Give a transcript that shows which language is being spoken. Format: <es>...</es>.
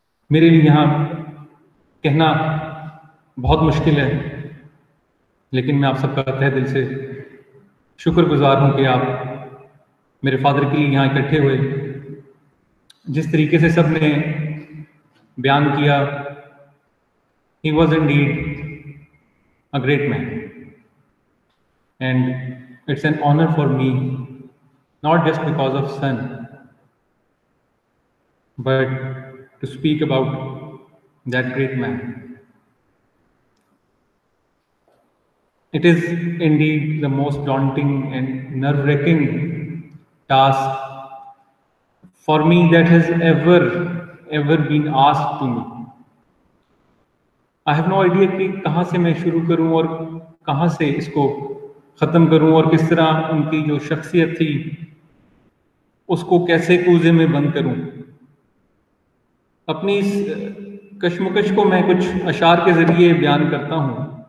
<ur>میرے لیے یہاں کہنا بہت مشکل ہے، لیکن میں آپ سب کا تہ دل سے شکر گزار ہوں کہ آپ میرے فادر کے لیے یہاں اکٹھے ہوئے۔ جس طریقے سے سب نے بیان کیا،</ur> <en>he was indeed a great man, and it's an honor for me, not just because of son, but to speak about that great man. It is indeed the most daunting and nerve-wracking task for me that has ever been asked to me. I have no idea</en> <ur>کہ کہاں سے میں شروع کروں اور کہاں سے اس کو ختم کروں، اور کس طرح ان کی جو شخصیت تھی اس کو کیسے کوزے میں بند کروں۔ اپنی اس کشمکش کو میں کچھ اشعار کے ذریعے بیان کرتا ہوں،</ur>